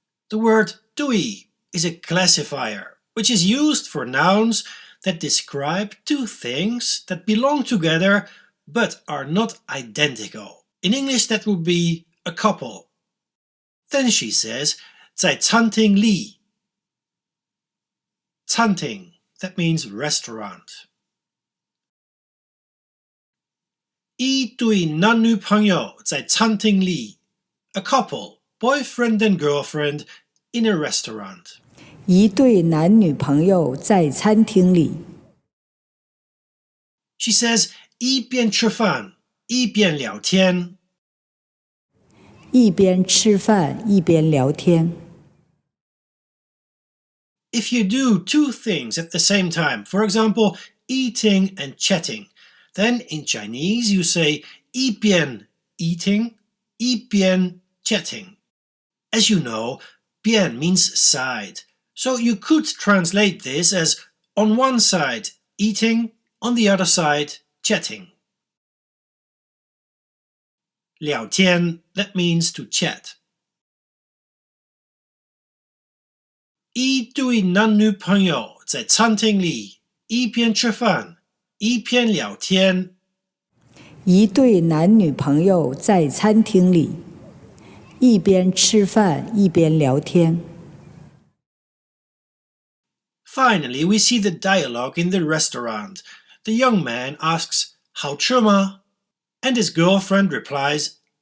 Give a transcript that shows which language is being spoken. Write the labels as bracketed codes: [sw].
[en] The word 对 is a classifier, which is used for nouns that describe two things that belong together but are not identical. In English, that would be a couple. Then she says, [zh] 在餐厅里. [en] 餐厅, that means restaurant. [zh] 一对男女朋友在餐厅里. [en] A couple, boyfriend and girlfriend, in a restaurant. [zh] 一对男女朋友在餐厅里。 [en] She says, [zh] 一边吃饭一边聊天。一边吃饭一边聊天。 [en] If you do two things at the same time, for example, eating and chatting, then in Chinese you say 一边 eating, 一边 chatting. As you know, 边 means side, so you could translate this as on one side eating, on the other side chatting. 聊天, that means to chat. [zh] 一对男女朋友在餐厅里一边吃饭一边聊天。一对男女朋友在餐厅里一边吃饭一边聊天。 [en] Finally, we see the dialogue in the restaurant. The young man asks, [zh] 好吃吗? [en] And his girlfriend replies,